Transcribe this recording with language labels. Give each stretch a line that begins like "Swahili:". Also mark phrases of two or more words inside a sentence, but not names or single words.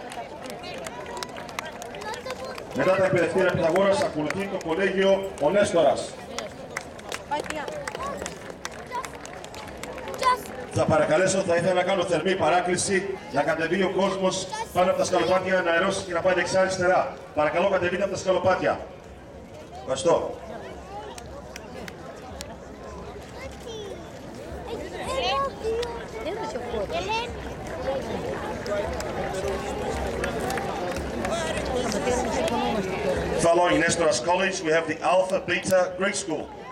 Greek: Μετά τα εκπαιδευτήρια Πυθαγόρας ακολουθεί το κολέγιο ο Νέστορας. Θα παρακαλέσω, θα ήθελα να κάνω θερμή παράκληση να κατεβεί ο κόσμος πάνω από τα σκαλοπάτια, να αερώσει και να πάει δεξιά-αριστερά. Παρακαλώ, κατεβείτε από τα σκαλοπάτια. Ευχαριστώ.
English: Following Nestoras College, we have the Alpha Beta Greek School.